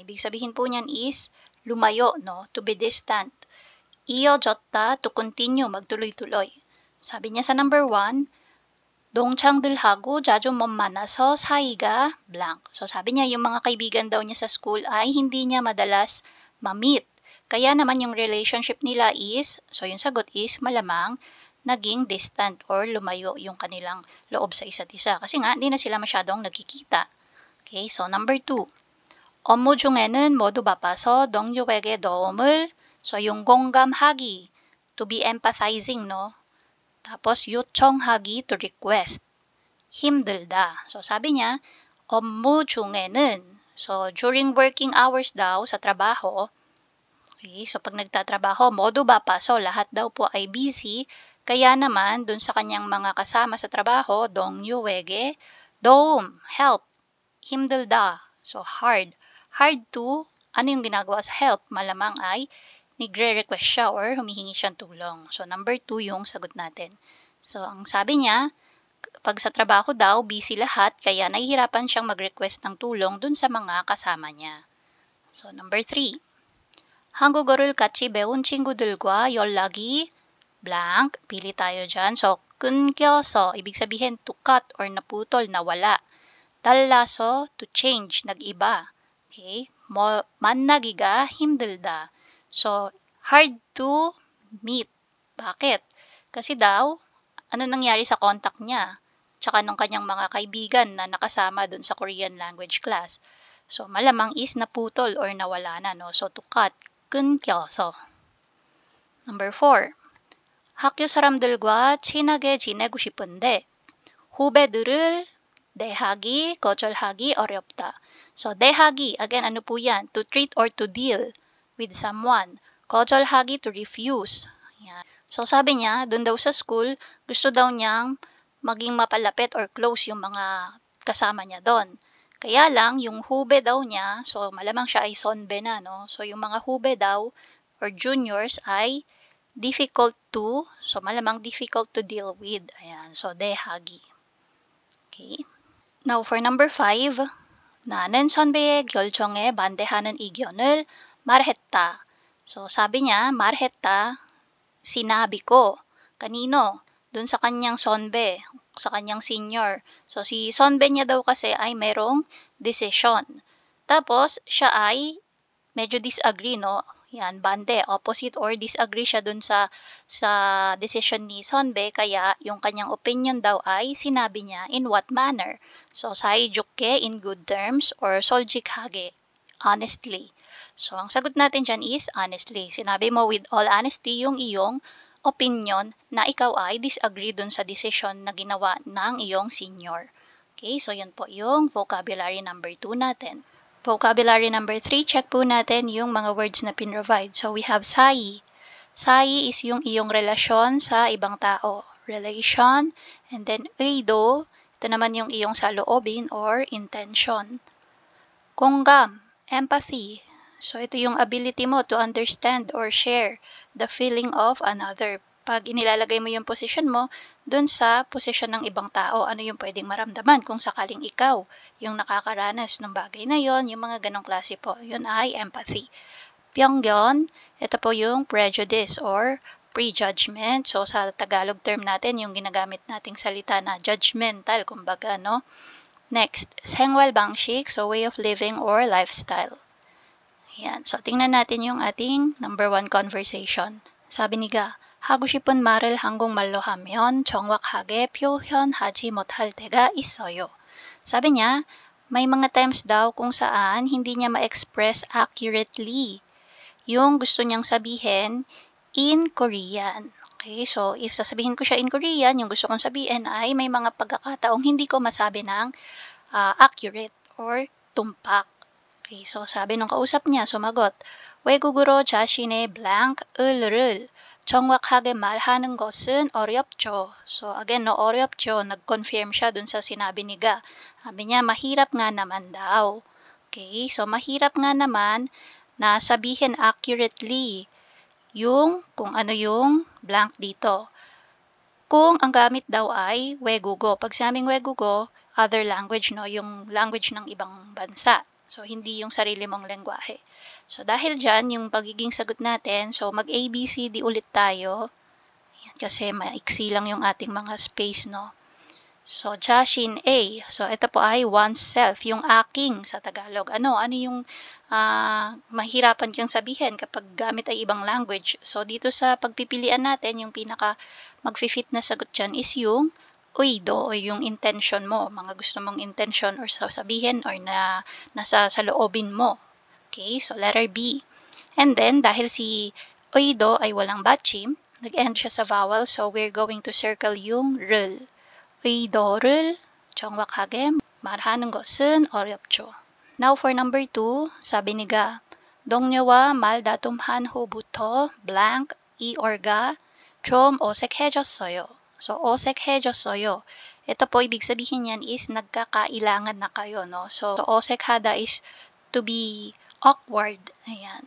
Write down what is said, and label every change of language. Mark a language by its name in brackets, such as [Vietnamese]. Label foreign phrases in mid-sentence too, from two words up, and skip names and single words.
[Filipino] Ibig sabihin po niyan is lumayo, no? [English] To be distant. [Korean] Iyo jotta, [English] to continue, [Filipino] magtuloy-tuloy. Sabi niya sa number 1, [Korean] 동창들하고 자주 못 만나서 사이가 blank. [Filipino] So, sabi niya, yung mga kaibigan daw niya sa school ay hindi niya madalas ma-meet. Kaya naman yung relationship nila is, so yung sagot is, malamang naging distant or lumayo yung kanilang loob sa isa't isa. Kasi nga, hindi na sila masyadong nagkikita. [English] Okay, so number 2. [Korean] 업무 중에는 모두 바빠서 동료에게 도움을, so yung 공감하기, [English] to be empathizing, [Filipino] no? [Korean] Tapos 요청하기, [English] to request. [Korean] 힘들다. [Filipino] So sabi niya, [Korean] 업무 중에는, [Filipino] so [English] during working hours [Filipino] daw sa trabaho, okay, so pag nagtatrabaho, [Korean] 모두 바빠서, [Filipino] lahat daw po ay busy, kaya naman, dun sa kanyang mga kasama sa trabaho, [Korean] 동료에게 도움, help, 힘들다, [English] so hard. Hard to, [Filipino] ano yung ginagawa sa help? Malamang ay nagre-request siya or humihingi siyang tulong. So, number 2 yung sagot natin. So, ang sabi niya, pag sa trabaho daw, busy lahat, kaya nahihirapan siyang mag-request ng tulong dun sa mga kasama niya. [English] So, number 3. [Korean] 한국어를 같이 배운 친구들과 연락이 blank, [Filipino] pili tayo dyan. So, 끊겨서, ibig sabihin [English] to cut [Filipino] or naputol, nawala. [Korean] 달라서, [English] to change, [Korean] nag-iba. [English] Okay? [Korean] 만나기가 힘들다. [English] So, hard to meet. [Filipino] Bakit? Kasi daw, ano nangyari sa contact niya? Tsaka ng kanyang mga kaibigan na nakasama dun sa [English] Korean language class. [Filipino] So, malamang is naputol or nawala na, no? [English] So, to cut, 끊겨서. Number 4. [Korean] 학교 사람들과 친하게 지내고 싶은데 후배들을 대하기, 거절하기 어렵다. So, 대하기, [Filipino] again, ano po yan? [English] To treat or to deal with someone. [Korean] 거절하기, to refuse. [Filipino] Yan. So, sabi niya, dun daw sa school, gusto daw niyang maging mapalapit or close yung mga kasama niya doon. Kaya lang, yung hube daw niya, so malamang siya ay sonbe na, no? So, yung mga hube daw or juniors ay [English] difficult to, [Filipino] so malamang [English] difficult to deal with. Ayan, so 대하기. Okay. Now for number 5, [Korean] 나는 선배의 결정에 반대하는 의견을 말했다. [Filipino] So sabi niya, 말했다, sinabi ko. Kanino? Dun sa kanyang sonbe, sa kanyang senior. So si sonbe niya daw kasi ay merong decision. Tapos siya ay medyo disagree, no? Yan, bande, opposite or disagree siya dun sa decision ni Sonbe, kaya yung kanyang opinion daw ay sinabi niya [English] in what manner. So, saijukke in good terms or soljikage, honestly. So, [Filipino] ang sagot natin dyan is honestly. Sinabi mo [English] with all honesty [Filipino] yung iyong opinion na ikaw ay disagree dun sa decision na ginawa ng iyong senior. Okay, so yan po yung vocabulary number 2 natin. Vocabulary number 3, check po natin yung mga words na pinrovide. [English] So, we have sayi. Sayi is yung iyong relasyon sa ibang tao. Relation. [Filipino] And then, eido, ito naman yung iyong saloobin or intention. [Korean] 공감, empathy. [Filipino] So, ito yung [English] ability mo to understand or share the feeling of another. [Filipino] Pag inilalagay mo yung position mo dun sa posisyon ng ibang tao, ano yung pwedeng maramdaman kung sakaling ikaw yung nakakaranas ng bagay na yon, yung mga ganong klase po. Yun ay empathy. Pyonggon, ito po yung [English] prejudice or prejudgment. [Filipino] So, sa Tagalog term natin, yung ginagamit nating salita na judgmental, kumbaga, no? [English] Next, [Korean] 생활 방식, [English] so way of living or lifestyle. [Filipino] Yan. So, tingnan natin yung ating number 1 conversation. [Korean] 사비 니가 하고 싶은 말을 한국말로 하면 정확하게 표현하지 못할 때가 있어요. [Filipino] Sabi niya, may mga times daw kung saan hindi niya ma-express accurately yung gusto niyang sabihin [English] in Korean. [Filipino] Okay, so if sasabihin ko siya [English] in Korean, [Filipino] yung gusto kong sabihin ay may mga pagkakataong hindi ko masabi ng accurate or tumpak. Okay, so sabi nung kausap niya, sumagot, [Korean] 외국어로 자신의 blank을 정확하게 말하는 것은 어렵죠. [English] So again, no, 어렵죠. [Filipino] Nag-confirm siya dun sa sinabi ni Ga. Sabi niya, mahirap nga naman daw. Okay, so mahirap nga naman na sabihin accurately yung kung ano yung blank dito. kung ang gamit daw ay 외국어. Pag sinabing 외국어, [English] other language, no? [Filipino] Yung language ng ibang bansa. So, hindi yung sarili mong lengguwahe. So, dahil dyan, yung pagiging sagot natin, so mag-ABCD ulit tayo. Yan, kasi maiksi lang yung ating mga space, no? [Korean] So, 자신 A. [Filipino] So, ito po ay oneself, yung aking sa Tagalog. Ano yung mahirapan kang sabihin kapag gamit ay ibang language? So, dito sa pagpipilian natin, yung pinaka mag-fit na sagot dyan is yung uido o yung intention mo, mga gusto mong intention or sasabihin or nasa loobin mo. Okay, so letter B. And then, dahil si uido ay walang batchim, nag-end siya sa vowel, so [English] we're going to circle [Filipino] yung rul. [Korean] 의도를 정확하게 말하는 것은 어렵죠. [English] Now for number 2, [Filipino] sabi ni Ga, [Korean] 동료와 말다툼한 후부터 blank 이or가 좀 어색해졌어요. So, 어색해졌어요. [Filipino] Ito po, ibig sabihin yan is nagkakailangan na kayo, no? [English] So, 어색하다 is to be awkward. [Filipino] Ayan.